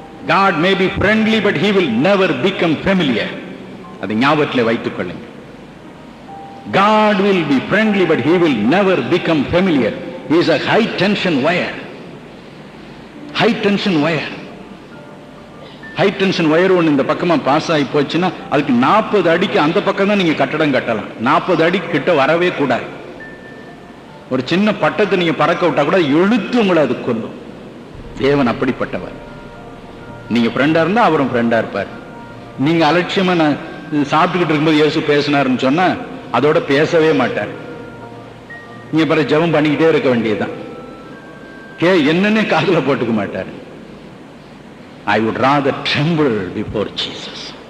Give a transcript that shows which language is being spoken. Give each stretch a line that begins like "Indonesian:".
English: God may be friendly, but he will never become familiar.
Tamil: அதை ஞாபகத்தில் வைத்துக் கொள்ளுங்க.
English: God will be friendly, but he will never become familiar. He is a high tension wire. High tension wire.
Tamil: High tension wire ஒன்று இந்த பக்கமா pass ஆகி போச்சுன்னா அதுக்கு 40 அடிக்கு அந்த பக்கம் தான் நீங்க கட்டடம் கட்டலாம். 40 அடிக்கு கிட்ட வரவே கூடாது. ஒரு சின்ன பட்டத்தை நீங்க பறக்க விட்டா கூட எழுத்து உங்களை அது கொல்லும். தேவன் அப்படிப்பட்டவர். நீங்க ஃப்ரெண்டா இருந்தா அவரும் ஃப்ரெண்டா இருப்பார். நீங்க அலட்சியமா நான் சாப்பிட்டுக்கிட்டு இருக்கும்போது இயேசு பேசினாருன்னு சொன்னா அதோட பேசவே மாட்டார். நீங்க பிறகு ஜெபம் பண்ணிக்கிட்டே இருக்க வேண்டியதுதான். என்னன்னே காதுல போட்டுக்க மாட்டார்.
English: I would rather tremble before Jesus.